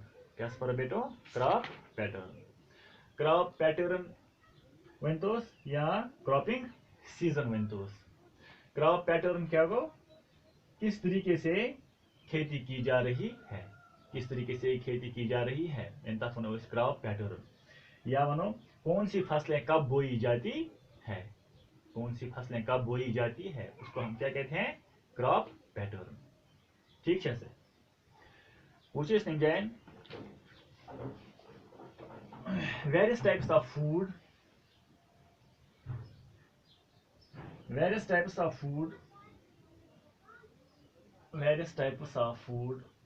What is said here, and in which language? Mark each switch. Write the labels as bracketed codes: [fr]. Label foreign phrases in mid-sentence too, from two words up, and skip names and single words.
[hi] क्या पढ़ो बेटो? [en] crop pattern. crop pattern [ks] वनतोस या [en] cropping season [ks] वनतोस। [en] crop pattern [ks] क्या गो? [hi] किस तरीके से खेती की जा रही है, किस तरीके से खेती की जा रही है, [ks] तथ वनो [en] crop pattern. [hi] या वनो कौन सी फसलें कब बोई जाती है, कौन सी फसलें कब बोई जाती है, उसको हम क्या कहते हैं? [en] crop pattern. [hi] ठीक है सर। [en] Which is again various types of food, various types of food, various types of food,